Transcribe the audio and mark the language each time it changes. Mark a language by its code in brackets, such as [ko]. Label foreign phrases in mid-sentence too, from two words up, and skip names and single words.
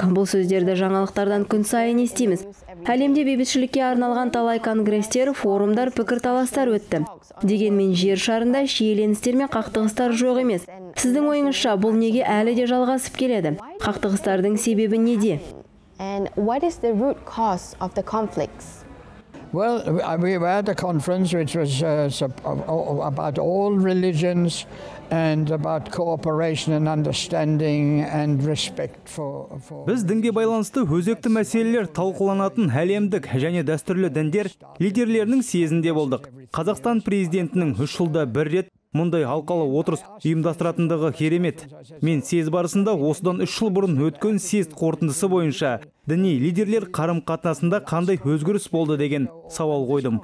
[kk] Бұл сөздерді жаңалықтардан күн сайын естиміз. Әлемде бейбітшілікке арналған талай конгресстер, форумдар, пікірталастар өтті. Дегенмен жер шарында шиеленістер мен қақтығыстар жоқ емес. Сіздің ойыңызша бұл неге әлі де жалғасып келеді? Қақтығыстардың себебі неде? [en] And what is the root cause of the conflicts? Well, we were at a conference which was about all religions and about cooperation and understanding and respect for... [kk] Біз дінге байланысты өзекті мәселелер талқыланатын әлемдік және дәстүрлі діндер лидерлерінің съезінде болдық. Қазақстан президентінің 3 жылда бір рет мұндай алқалы отырыс ұйымдастыратындығы керемет. Мен съез барысында осыдан 3 жыл бұрын өткен съезд қорытындысы бойынша діни лидерлер қарым-қатынасында қандай өзгеріс болды деген сауал қойдым.